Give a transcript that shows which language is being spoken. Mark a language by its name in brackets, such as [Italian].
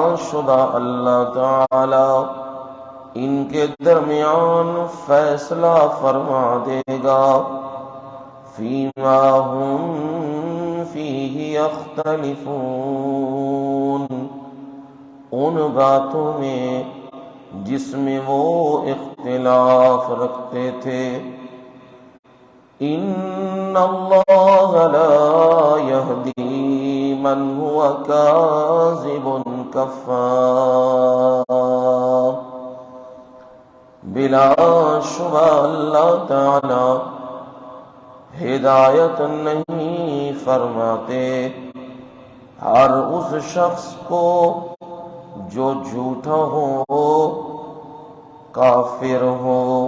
[Urdu] شبہ اللہ تعالی ان کے درمیان فیصلہ فرما دے گا، [Arabic] فیما ہم فیہ یختلفون، [Urdu] ان باتوں میں جس میں وہ اختلاف رکھتے تھے۔ [Arabic] إن الله لا يهدي من هو كاذب كفار. [Urdu] بلا شبہ اللہ تعالی ہدایت نہیں فرماتے ہر اس شخص کو جو جھوٹا ہو، کافر ہو.